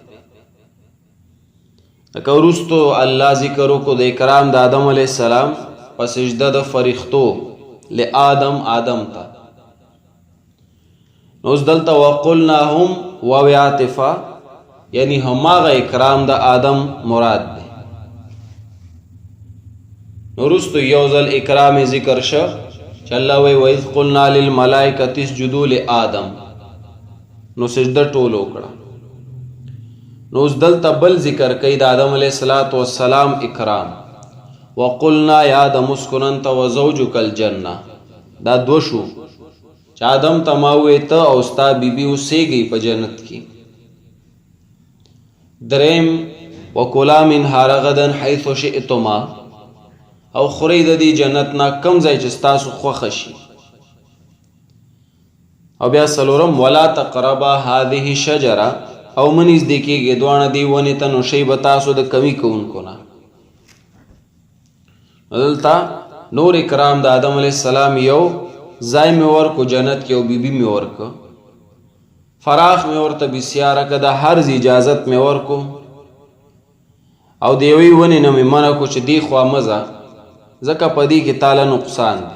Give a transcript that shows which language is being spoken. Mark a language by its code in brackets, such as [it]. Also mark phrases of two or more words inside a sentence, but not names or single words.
[ps] لکه وروستو الله ذکر وکړو د اکرام د آدم [ar] علیه السلام [ps] په سجده د فرښتو لآدم آدم ته. نو اوس دلته وقلنا هم واو عاطفه یعنی هماغه اکرام د آدم مراد دی. نو وروستو یو ځل اکرام ذکر شو چې الله وایي [ar] وَإِذْ قُلْنَا لِلْمَلَائِكَةِ اسْجُدُوا لِآدَمَ، [ps] نو سجده ټول وکړه. نو اوس دلته بل ذکر کوي د آدم [ar] علیه السلام [ps] اکرام. [ar] وقلنا یا آدم اسکن انت وزوجک الجنه، [ps] دا دو شو چې آدم ته ما وویل ته او ستا بیبي اوسېږئ په جنت کې. دریم [ar] وکلا منها رغدا حیث شئتما، [ps] او خورئ د دې جنت نه کم ځای چې ستاسو خوښه شي. او بیا څلورم [ar] ولا تقربا هذه الشجره، [ps] او مه نږدې کېږئ دواړه دې ونې ته، نو شی به تاسو د کمي کوونکو نه. دلته نور اکرام د آدم [ar] علیه السلام [ps] یو ځای مې ورکو جنت کې، او بیبي مې ورکو، فراخ مې ورته بسیاره که د هر ځای اجازت مې ورکو، او د یوې ونې نه مې منع کو چې دې خوا مه ځه ځکه په دې کې تاله نقصان دی.